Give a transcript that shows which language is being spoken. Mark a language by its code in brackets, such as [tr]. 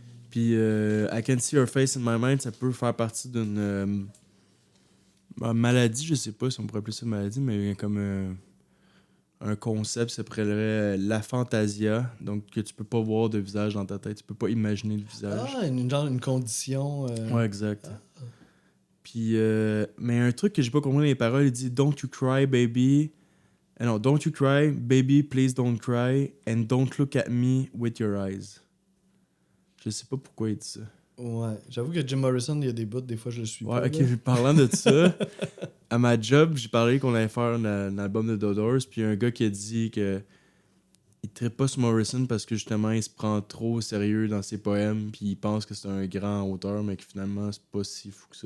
[fr] Puis I Can See Your Face in My Mind, ça peut faire partie d'une maladie, je sais pas si on pourrait appeler ça une maladie, mais comme un concept, ça s'appellerait l'aphantasia, donc que tu peux pas voir de visage dans ta tête, tu peux pas imaginer le visage. Ah, une condition. Ouais, exact. Puis, mais un truc que j'ai pas compris dans les paroles, il dit [en] Don't you cry, baby. Non, don't you cry, baby, please don't cry, and don't look at me with your eyes. [fr] Je sais pas pourquoi il dit ça. Ouais, j'avoue que Jim Morrison, il y a des bouts, des fois je le suis pas. Ouais, ok, parlant de ça, à ma job, j'ai parlé qu'on allait faire un album de Doors, puis il y a un gars qui a dit que il trippe pas sur Morrison parce que justement il se prend trop au sérieux dans ses poèmes, puis il pense que c'est un grand auteur, mais que finalement c'est pas si fou que ça.